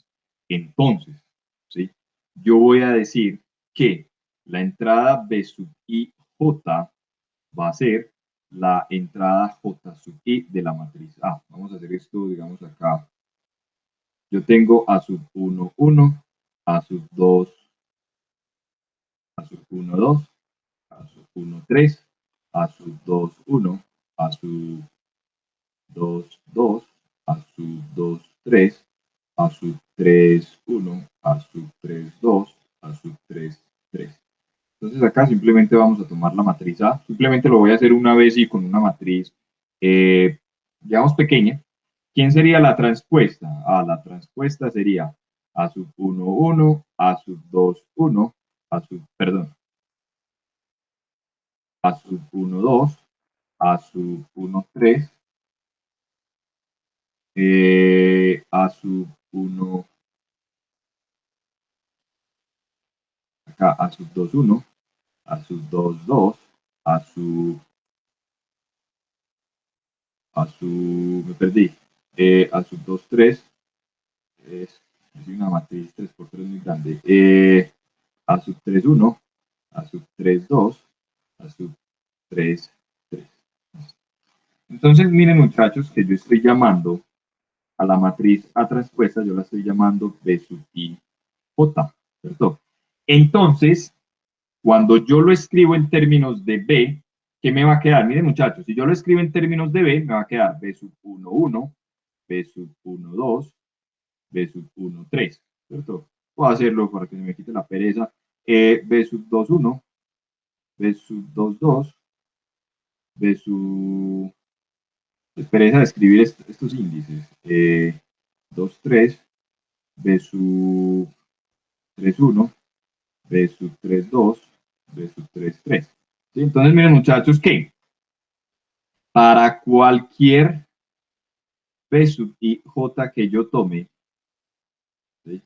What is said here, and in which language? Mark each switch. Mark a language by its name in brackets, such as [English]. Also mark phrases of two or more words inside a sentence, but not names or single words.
[Spanish] Entonces, ¿sí? Yo voy a decir que la entrada B sub I J va a ser la entrada J sub I de la matriz A. Vamos a hacer esto, digamos, acá. Yo tengo A sub 1, 1, A sub 2, A sub 1, 2, A sub 1, 3, A sub 2, 1, A sub 2, 2, A sub 2, 3, A sub 3, 1, A sub 3, 2, A sub 3, 3. Entonces acá simplemente vamos a tomar la matriz A. Simplemente lo voy a hacer una vez y con una matriz, digamos, pequeña. ¿Quién sería la transpuesta? La transpuesta sería A sub 1, 1, A sub 2, 1, perdón, A sub 1, 2, A sub 1, 3, A sub 1, acá A sub 2, 1, A sub 2, 2, me perdí, A sub 2, 3, es una matriz 3 por 3 muy grande, A sub 3, 1, A sub 3, 2, A sub 3, 3. Entonces, miren muchachos, que yo estoy llamando a la matriz A transpuesta, yo la estoy llamando B sub I J, ¿cierto? Entonces, cuando yo lo escribo en términos de B, ¿qué me va a quedar? Miren muchachos, si yo lo escribo en términos de B, me va a quedar B sub 1, 1, B sub 1, 2, B sub 1, 3, ¿cierto? Puedo hacerlo para que se me quite la pereza. B sub 2, 1, B sub 2, 2, B sub... Pereza de escribir estos índices. 2, 3, B sub 3, 1, B sub 3, 2, B sub 3, 3. ¿Sí? Entonces, miren muchachos que para cualquier B sub I J que yo tome, ¿sí?